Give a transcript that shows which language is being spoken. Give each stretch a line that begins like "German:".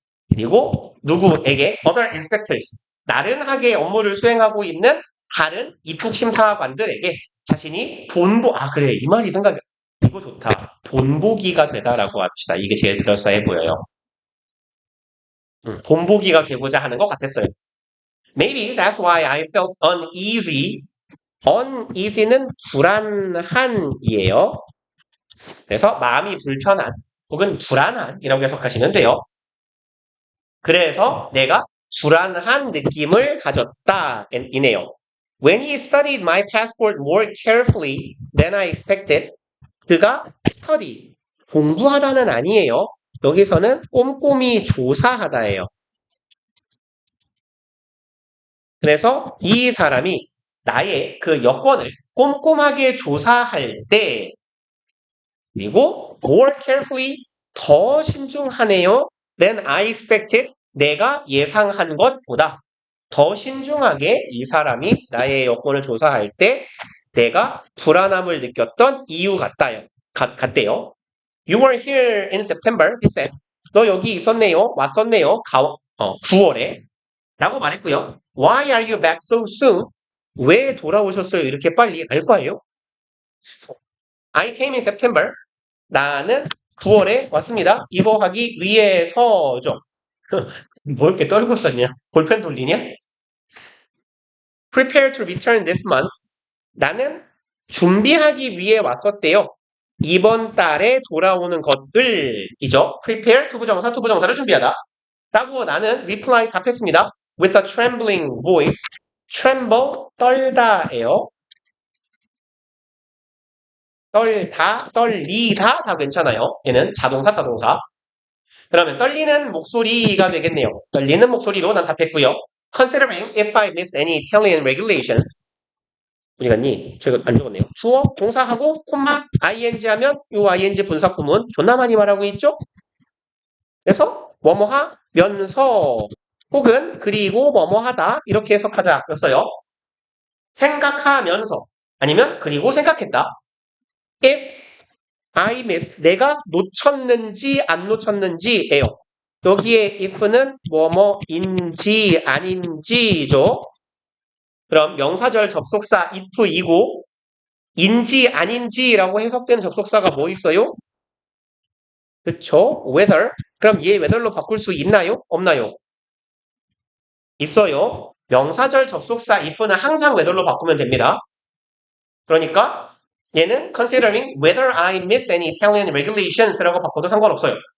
Korean: 그리고 누구에게?
English: Other inspectors.
Korean: 나른하게 업무를 수행하고 있는 다른 입국심사관들에게 자신이 그래. 이 말이 생각이, 이거 좋다. 본보기가 되다라고 합시다. 이게 제일 그럴싸해 보여요. 본보기가 되고자 하는 것 같았어요.
English: Maybe that's why I felt uneasy.
Korean: uneasy는 불안한이에요. 그래서 마음이 불편한 혹은 불안한이라고 해석하시면 돼요. 그래서 내가 불안한 느낌을 가졌다 이네요.
English: When he studied my passport more carefully than I expected,
Korean: 그가 study, 공부하다는 아니에요. 여기서는 꼼꼼히 조사하다예요. 그래서 이 사람이 나의 그 여권을 꼼꼼하게 조사할 때, 그리고
English: more carefully,
Korean: 더 신중하네요.
English: than I expected,
Korean: 내가 예상한 것보다 더 신중하게 이 사람이 나의 여권을 조사할 때 내가 불안함을 느꼈던 이유 같대요.
English: You were here in September, he said.
Korean: 너 여기 있었네요. 왔었네요. 9월에. 라고 말했고요.
English: Why are you back so soon?
Korean: 왜 돌아오셨어요? 이렇게 빨리 알 거예요.
English: I came in September.
Korean: 나는 9월에 왔습니다. 이거 하기 위해서죠. 뭐 이렇게 떨고 썼냐? 볼펜 돌리냐?
English: Prepare to return this month.
Korean: 나는 준비하기 위해 왔었대요. 이번 달에 돌아오는 것들이죠. Prepare, 투부정사를 준비하다. 라고 나는 reply 답했습니다.
English: With a trembling voice. tremble,
Korean: 떨다예요. 떨다, 떨리다 다 괜찮아요. 얘는 자동사. 그러면 떨리는 목소리가 되겠네요. 떨리는 목소리로 난 답했고요.
English: Considering if I miss any Italian regulations.
Korean: 어디 갔니? 제가 안 적었네요. 주어, 동사하고 콤마, ing 하면 요 ing 분사구문 존나 많이 말하고 있죠? 그래서 뭐뭐 하면서 혹은 그리고 뭐뭐 하다 이렇게 해석하자 였어요. 생각하면서 아니면 그리고 생각했다.
English: If I miss,
Korean: 내가 놓쳤는지 안 놓쳤는지예요. 여기에 if는 뭐뭐인지 아닌지죠. 그럼 명사절 접속사 if이고 인지 아닌지라고 해석되는 접속사가 뭐 있어요? 그쵸? whether. 그럼 얘 whether로 바꿀 수 있나요? 없나요? 있어요. 명사절 접속사 if는 항상 whether로 바꾸면 됩니다. 그러니까 얘는
English: considering whether I miss any Italian regulations
Korean: 라고 바꿔도 상관없어요.